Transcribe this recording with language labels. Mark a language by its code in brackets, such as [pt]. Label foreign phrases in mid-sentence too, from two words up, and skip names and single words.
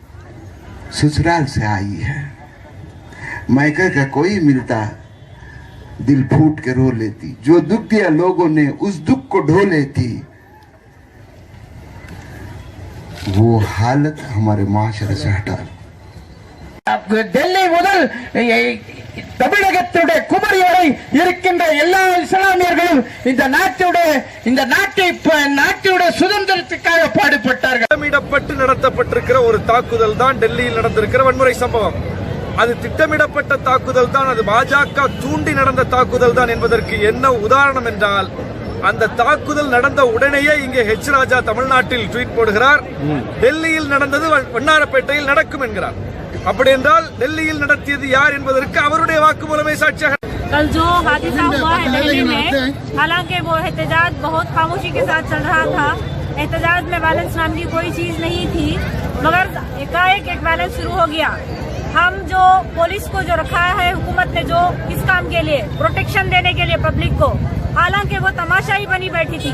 [hi] ससुराल से आई है, मायके का कोई मिलता दिल फूट के रो लेती। जो दुख दिया लोगों ने उस दुख को ढो लेती। वो हालत हमारे माशरे से हटा। [ta] டெல்லி முதல் தமிழகத்துடைய குமரி வரை இருக்கின்ற எல்லா இஸ்லாமியர்களும் இந்த நாட்டுடைய சுதந்திரத்துக்காக பாடுபட்டார்கள். திட்டமிடப்பட்டு நடத்தப்பட்டிருக்கிற ஒரு தாக்குதல் தான் டெல்லியில் நடந்திருக்கிற வன்முறை சம்பவம். அது திட்டமிடப்பட்ட தாக்குதல் தான், அது பாஜக தூண்டி நடந்த தாக்குதல் தான் என்பதற்கு என்ன உதாரணம் என்றால், அந்த தாக்குதல் நடந்த உடனேயே இங்கே ஹெச் ராஜா தமிழ்நாட்டில் ட்வீட் போடுகிறார், டெல்லியில் நடந்தது வண்ணாரப்பேட்டையில் நடக்கும் என்கிறார். அப்படி என்றால் டெல்லியில் நடத்தியது யார் என்பதற்கு அவருடைய வாக்குமூலமே சாட்சியாக. [hi] कल जो हादसा हुआ है दिल्ली में, हालांकि वो एहतजाज बहुत खामोशी के साथ चल रहा था। एहतजाज में वायलेंस नाम की कोई चीज नहीं थी, मगर एकाएक एक वायलेंस शुरू हो गया। हम जो पुलिस को जो रखा है हुकूमत ने, जो किस काम के लिए, प्रोटेक्शन देने के लिए पब्लिक को, हालांकि वो तमाशा ही बनी बैठी थी।